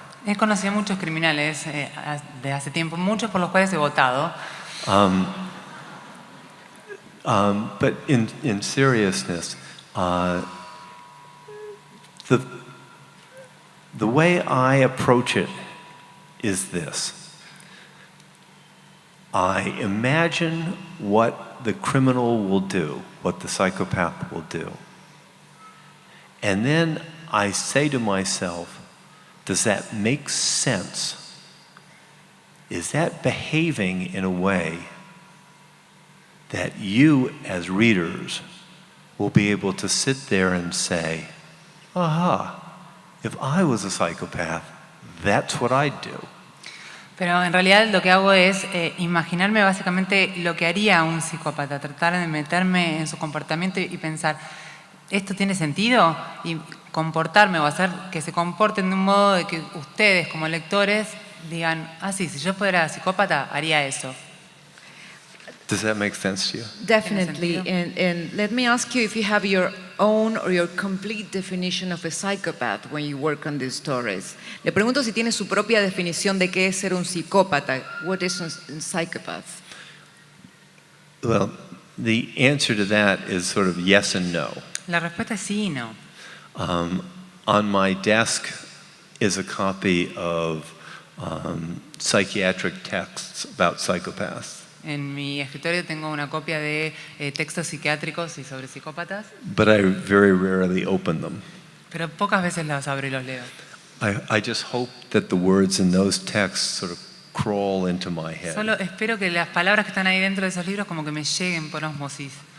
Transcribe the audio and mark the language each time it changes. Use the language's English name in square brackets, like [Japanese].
[Spanish] He conocido a muchos criminales de hace tiempo, muchos por los cuales he votado. [English] But in seriousness, the way I approach it is this. I imagine what the criminal will do, what the psychopath will do. And then I say to myself, does that make sense? Is that behaving in a way that you as readers will be able to sit there and say, aha, if I was a psychopath, that's what I'd do. [Spanish] Pero en realidad lo que hago es imaginarme básicamente lo que haría un psicópata, tratar de meterme en su comportamiento y pensar, ¿esto tiene sentido? Y comportarme o hacer que se comporten de un modo de que ustedes como lectores digan, ah sí, si yo fuera psicópata haría eso. [English] Does that make sense to you? Definitely. And let me ask you if you have your own or your complete definition of a psychopath when you work on these stories. [Spanish] Le pregunto si tiene su propia definición de qué es ser un psicópata. [English] What is a psychopath? Well, the answer to that is sort of yes and no. [Spanish] La respuesta es sí y no. [English] On my desk is a copy of psychiatric texts about psychopaths. [Spanish] En mi escritorio tengo una copia de textos psiquiátricos y sobre psicópatas, [English] But I very rarely open them. [Spanish] pero pocas veces los abro y los leo. [English] I just hope that the words in those texts sort of crawl into my head. [Spanish] Solo espero que las palabras que están ahí dentro de esos libros como que me lleguen por osmosis.